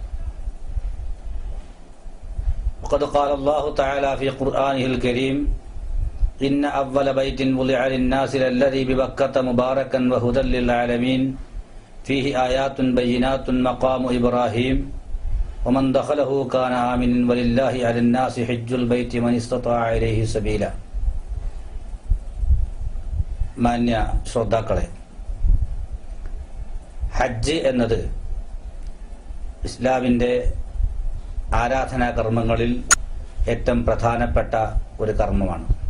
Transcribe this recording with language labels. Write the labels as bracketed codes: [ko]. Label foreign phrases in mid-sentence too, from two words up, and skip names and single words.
[ar] وقد قال الله تعالى في قرآنه الكريم إن أول بيت وضع للناس للذي ببكة مباركا وهدى للعالمين فيه آيات بينات مقام إبراهيم ومن دخله كان آمنا ولله على الناس حج البيت من استطاع إليه سبيلا. [ml] മാന്യ ശ്രോതാക്കളെ, ഹജ്ജ് എന്നത് ഇസ്ലാമിൻ്റെ ആരാധനാ കർമ്മങ്ങളിൽ ഏറ്റവും പ്രധാനപ്പെട്ട ഒരു കർമ്മമാണ്.